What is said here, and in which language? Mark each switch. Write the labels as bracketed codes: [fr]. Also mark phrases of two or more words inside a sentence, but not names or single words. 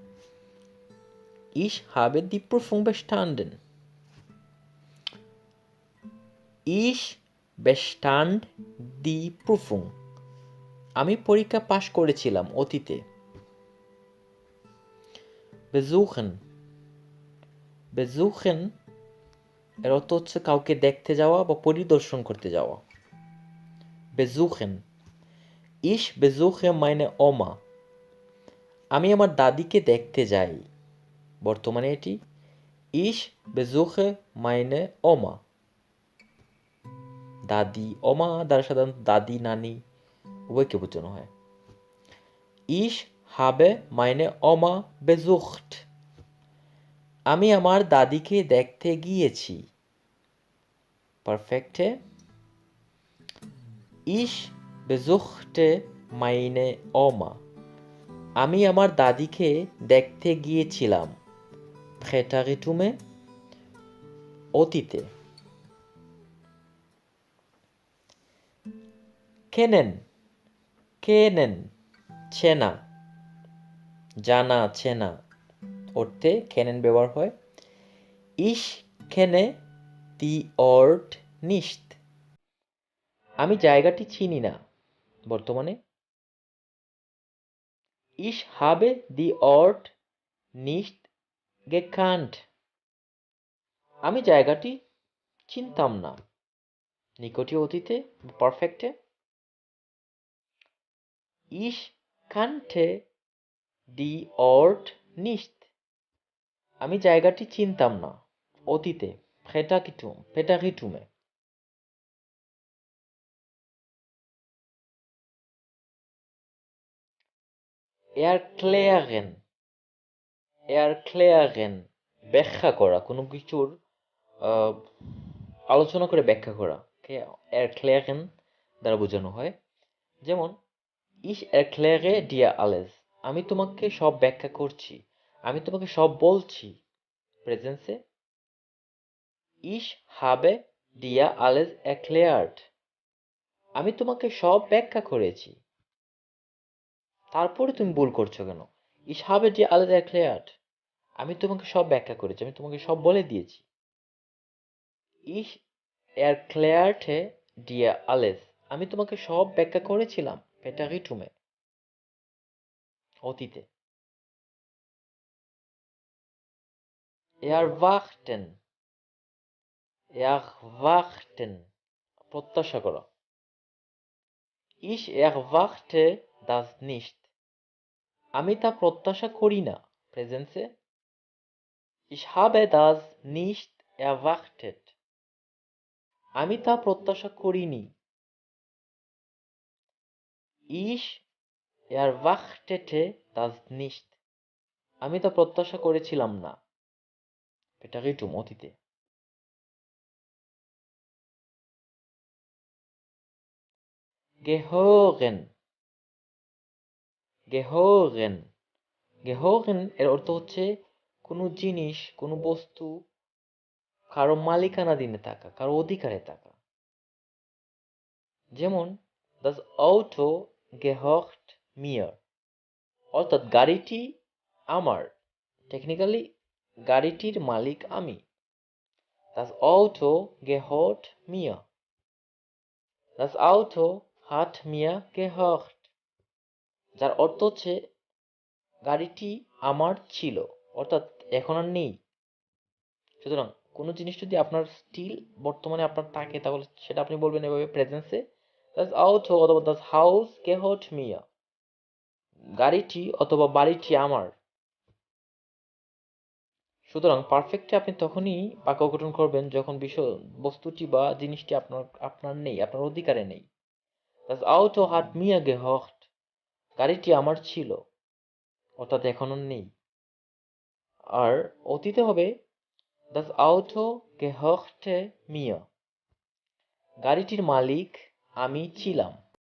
[de] Ich habe die Prüfung bestanden. Ich bestand die Prüfung. [bn] আমি পরীক্ষা পাশ করেছিলাম অতীতে। [de] besuchen besuchen [bn] এর অর্থ হচ্ছে কাউকে দেখতে যাওয়া বা পরিদর্শন করতে যাওয়া। [de] besuchen ich besuche meine Oma. [bn] আমি আমার দাদিকে দেখতে যাই। বর্তমানে এটি [de] ich besuche meine Oma. [bn] দাদি ওমা দ্বারা সাধারণত দাদি নানি উভয়কে বোঝানো হয়। [de] ich habe meine Oma besucht. [bn] আমি আমার দাদিকে দেখতে গিয়েছি। [de] পারফেক্টে Ich besuchte meine Oma. [bn] আমি আমার দাদিকে দেখতে গিয়েছিলাম। প্রেটারিটুমে অতীতে। [de] kennen kennen [bn] চেনা জানা চেনা অর্থে কেনেন ব্যবহার হয়। [de] Ich kenne die Ort nicht. [bn] আমি জায়গাটি চিনি না বর্তমানে। [de] Ich habe die Ort nicht gekannt. [bn] আমি জায়গাটি চিনতাম না নিকটীয় অতীতে পারফেক্টে। [de] Ich kannte die Ort nicht. [bn] আমি জায়গাটি চিনতাম না অতীতে প্রেটারিটুমে। [de] erklären erklären [bn] ব্যাখ্যা করা কোনো কিছুর আলোচনা করে ব্যাখ্যা করা erklären দ্বারা বোঝানো হয়। [de] যেমন ich erkläre dir alles. [bn] আমি তোমাকে সব ব্যাখ্যা করছি, আমি তোমাকে সব বলছি প্রেজেন্সে। [de] Ich habe dir alles erklärt. [bn] আমি তোমাকে সব ব্যাখ্যা করেছি। তারপরে তুমি ভুল করছো কেন? [de] Ich habe dir alles erklärt. [bn] আমি তোমাকে সব ব্যাখ্যা করেছি, আমি তোমাকে সব বলে দিয়েছি। [de] Ich erklärte dir alles. [bn] আমি তোমাকে সব ব্যাখ্যা করেছিলাম প্রেটারিটুমে অতীতে। [de] erwarten erwarten [bn] প্রত্যাশা করা। [de] Ich erwarte das nicht. [bn] আমি তা প্রত্যাশা করি না প্রেজেন্সে। [de] Ich habe das nicht erwartet. [bn] আমি তা প্রত্যাশা করিনি। [de] Ich erwartete das nicht. [bn] আমি তা প্রত্যাশা করেছিলাম না প্রেটারিটুম অতীতে। [de] gehören gehören gehören [bn] এর অর্থ হচ্ছে কোনো জিনিস কোনো বস্তু কারো মালিকানাধীনে থাকা, কারো অধিকারে থাকা। [de] যেমন das Auto gehört mir, [bn] অর্থাৎ গাড়িটি আমার। টেকনিক্যালি গাড়িটির মালিক আমি। [de] Das Auto gehört mir. Das Auto hat mir gehört. [bn] যার অর্থ হচ্ছে গাড়িটি আমার ছিল, অর্থাৎ এখন আর নেই। সুতরাং কোনো জিনিস যদি আপনার স্টিল বর্তমানে আপনার থাকে তাহলে সেটা আপনি বলবেন এভাবে প্রেজেন্সে [de] das Auto [bn] অথবা [de] das Haus gehört mir. [bn] গাড়িটি অথবা বাড়িটি আমার। সুতরাং পারফেক্টে আপনি তখনই বাক্য গঠন করবেন যখন বস্তুটি বা জিনিসটি আপনার নেই, আপনার অধিকারে নেই। [de] Das Auto hat mir gehört. [bn] গাড়িটি আমার ছিল, অর্থাৎ এখনো নেই। আর অতীতে হবে [de] das Auto gehörte mir. [bn] গাড়িটির মালিক আমি ছিলাম।